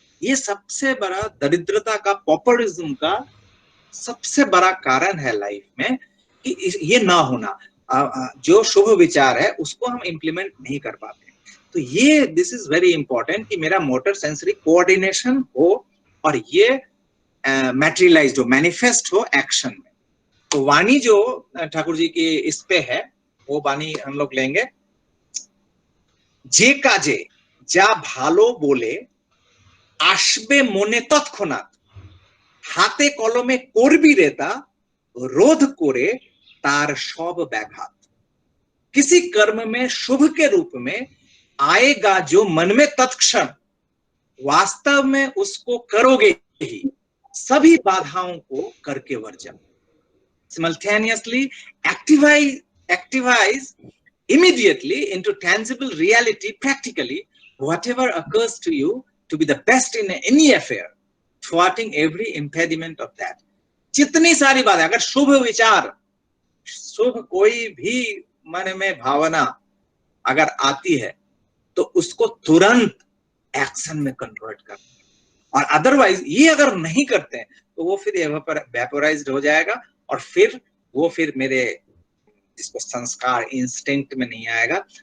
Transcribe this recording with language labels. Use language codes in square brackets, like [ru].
[hi] ये सबसे बड़ा दरिद्रता का, पॉपुलिज्म का सबसे बड़ा कारण है लाइफ में, कि ये ना होना, जो शुभ विचार है उसको हम इंप्लीमेंट नहीं कर पाते। तो ये [en] this is very important [hi] कि मेरा मोटर सेंसरी कोऑर्डिनेशन हो और ये मैटेरियलाइज्ड हो, मैनिफेस्ट हो एक्शन में। तो वाणी जो ठाकुर जी की इस पे है, वो वाणी हम लोग लेंगे। [bn] जे काजे যা ভালো বলে আসবে মনে তৎক্ষণাৎ, হাতে কলমে করবি রে তা, रोध करे तार सब व्याघात। [hi] किसी कर्म में शुभ के रूप में आएगा जो मन में तत्क्षण, वास्तव में उसको करोगे ही, सभी बाधाओं को करके version. [en] Simultaneously activize immediately into tangible reality, practically whatever occurs to you to be the best in any affair, thwarting every impediment of that. [hi] जितनी सारी बातें, अगर शुभ विचार, शुभ कोई भी मन में भावना अगर आती है तो उसको तुरंत एक्शन में कन्वर्ट करना, और अदरवाइज ये अगर नहीं करते हैं तो वो फिर वेपोराइज्ड हो जाएगा, और फिर वो फिर मेरे जिसको संस्कार, इंस्टिंक्ट में नहीं आएगा।